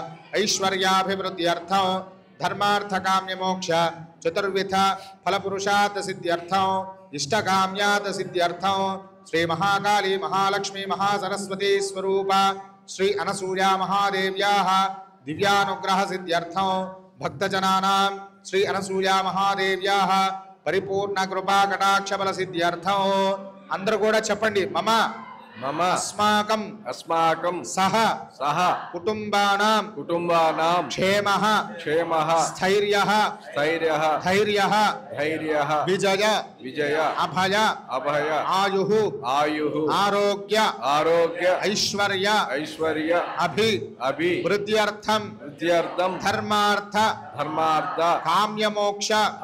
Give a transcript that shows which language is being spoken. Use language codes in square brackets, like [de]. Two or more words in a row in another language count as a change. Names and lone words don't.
[sa] ऐश्वर्याभिवृद्ध्यर्थं धर्मार्थकाम्यमोक्ष चतुर्विध फलपुरुषार्थ सिद्ध्यर्थं इष्टकाम्यार्थ सिद्ध्यर्थं श्री महाकाली महालक्ष्मी महासरस्वती स्वरूप श्री अनसूया महादेव्याः दिव्यानुग्रह सिद्ध्यर्थं भक्तजनानां श्री अनसूया महादेव्याः परिपूर्ण कृपा कटाक्ष बल सिद्ध्यर्थं. [te] అందరూ కూడా చెప్పండి. [sa] మమ మమ अस्माकं सह कुटुंबानां क्षेमः स्थैर्यः विजय अभय आयुः आरोग्य ऐश्वर्य वृद्ध्यर्थं धर्मार्थ काम्यमोक्ष